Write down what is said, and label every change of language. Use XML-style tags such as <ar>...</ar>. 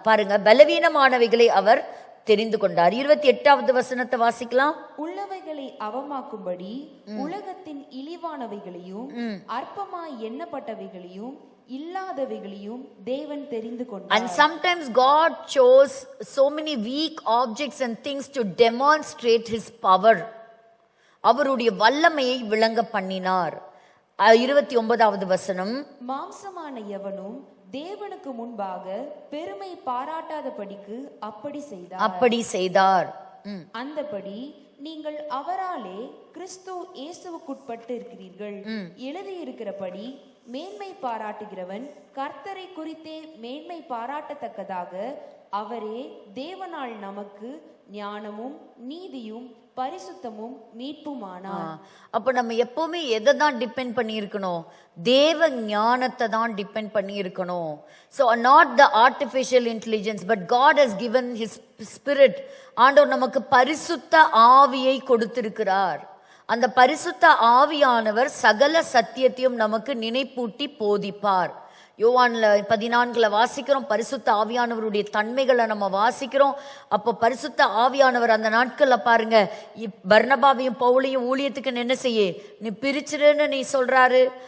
<ta>பாருங்க, பலவீனமானவைகளை அவர் தெரிந்து கொண்டார். 28வது வசனத்தை வாசிக்கலாம். உள்ளவைகளை அவமாக்கும்படி உலகத்தின் இழிவானவைகளையும் அற்பமாய் எண்ணப்பட்டவைகளையும் இல்லாதவைகளையும் தேவன் தெரிந்து கொண்டார்.</ta> <en>And sometimes God chose so many weak objects and things to demonstrate his power.</en> <ta>அவருடைய வல்லமையை விளங்க பண்ணினார். 29வது வசனம், மாம்சமான எவனும் தேவனுக்கு முன்பாக பெருமை பாராட்டாதபடிக்கு அப்படி செய்தார். அந்தபடி நீங்கள் அவராலே கிறிஸ்து இயேசுவுக்குட்பட்டு இருக்கிறீர்கள். எழுதியிருக்கிறபடி மேன்மை பாராட்டுகிறவன் கர்த்தரை குறித்தே மேன்மை பாராட்டத்தக்கதாக அவரே தேவனால் நமக்கு ஞானமும் நீதியும் பரிசுத்தமும் மீட்புமானார். அப்ப நம்ம எப்பவுமே எதை தான் டிபெண்ட் பண்ணி இருக்கணும், தேவ ஞானத்தை தான் டிபெண்ட் பண்ணி இருக்கணும்.</ta> <en>So not the artificial intelligence, but God has given his spirit.</en> <ta>ஆண்டவர் நமக்கு பரிசுத்த ஆவியை கொடுத்திருக்கிறார். அந்த பரிசுத்த ஆவியானவர் சகல சத்தியத்தையும் நமக்கு நினைப்பூட்டி போதிப்பார். யோவான்ல 14 வாசிக்கிறோம், பரிசுத்த ஆவியானவருடைய தன்மைகளை நம்ம வாசிக்கிறோம். அப்போ பரிசுத்த ஆவியானவர் அந்த நாட்கள்ல பாருங்க, பர்னபாவையும் பவுலையும் ஊழியத்துக்கு என்ன செய்ய நீ பிரிச்சிருன்னு நீ சொல்றாரு.</ta>